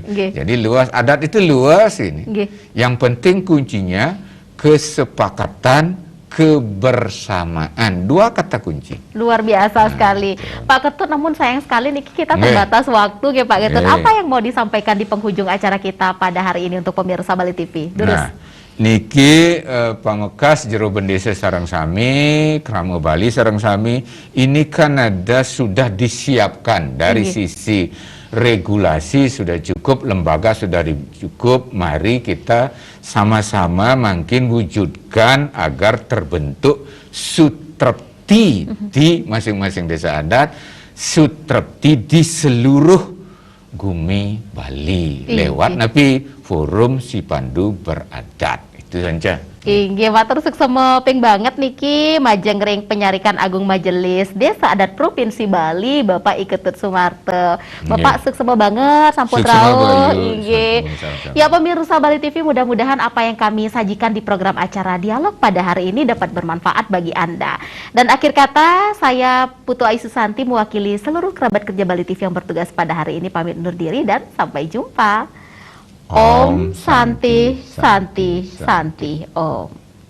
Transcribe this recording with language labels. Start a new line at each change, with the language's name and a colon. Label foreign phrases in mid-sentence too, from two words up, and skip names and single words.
Indonesian: Jadi luas, adat itu luas ini. Yang penting kuncinya kesepakatan, kebersamaan. Dua kata kunci. Luar biasa sekali. Pak Ketut, namun sayang sekali nih kita terbatas waktu ya Pak Ketut. Apa yang mau disampaikan di penghujung acara kita pada hari ini untuk pemirsa Bali TV?
Balinese: Niki pamekas jero bendesa sareng sami, krama Bali sareng sami,
Indonesian: ini kan ada sudah disiapkan dari sisi regulasi sudah cukup, lembaga sudah cukup, mari kita sama-sama makin wujudkan agar terbentuk sutrepti di masing-masing desa adat, sutrepti di seluruh Gumi Bali lewat napi forum si pandu beradat. Itu saja.
Balinese: Inggih, matur suksema ping banget niki Majengreng Penyarikan Agung Majelis Desa Adat Provinsi Bali Bapak Iketut Sumarte. Bapak suksema banget sampun rawuh. Inggih.
Indonesian: Ya pemirsa Bali TV, mudah-mudahan apa yang kami sajikan di program acara Dialog pada hari ini dapat bermanfaat bagi Anda. Dan akhir kata, saya Putu Ayu Susanti mewakili seluruh kerabat kerja Bali TV yang bertugas pada hari ini pamit undur diri dan sampai jumpa.
Sanskrit: Om Santi Santi Santi Om.